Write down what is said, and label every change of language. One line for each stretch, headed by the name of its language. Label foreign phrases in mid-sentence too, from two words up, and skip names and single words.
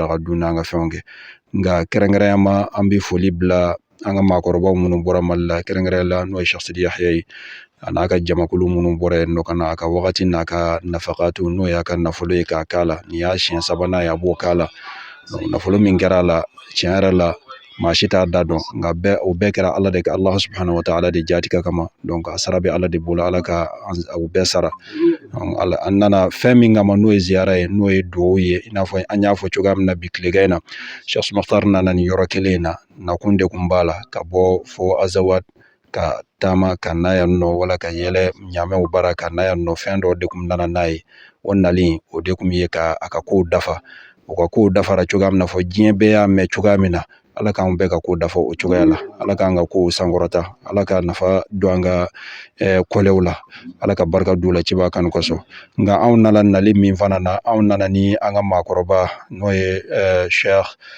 Bambara: daraka dun n'an ka fɛnw kɛ nka kɛrɛnkɛrɛnyama an bɛ foli bila an ka maakɔrɔbaw minnu bɔra Mali la kɛrɛnkɛrɛnya la n'o ye Cheikh Sidi Yahya ye a n'a ka jamakulu minnu bɔra yen nɔ ka na a ka wagati n'a ka nafakatu n'o y'a ka nafolo ye k'a k'a la nin y'a siɲɛ 3nan ye a b'o k'a la donc nafolo min kɛra a la tiɲɛ yɛrɛ la maa si t'a da dɔn nka o bɛɛ kɛra
Arabic: الله سبحانه وتعالى
Bambara: de jatigɛ kama donc a sara bɛ Allah de bolo Allah ka u bɛɛ sara an nana fɛn min kama n'o ye ziyara ye n'o ye dugawu ye i n'a fɔ an y'a fɔ cogoya min na bi tilegan in na Cheikh Makhtar nana nin yɔrɔ kelen in na nakun de kun b'a la ka bɔ fo Azawad ka taama ka na yan nɔ wala ka yɛlɛ ɲamɛw bara ka na yan nɔ fɛn dɔ de kun nana n'a ye o nali o de kun ye ka a ka kow dafa o ka kow dafara cogoya min na fɔ diɲɛ bɛɛ y'a mɛn cogoya min na Allah k'an bɛɛ ka ko dafa o cogoya la Allah k'an ka kow sankɔrɔta Allah ka nafa don an ka kɔlɛw la Allah ka barika don la ciba kan kosɔn nka anw nana nali min fana na anw nana ni an ka maakɔrɔba n'o ye Cheikh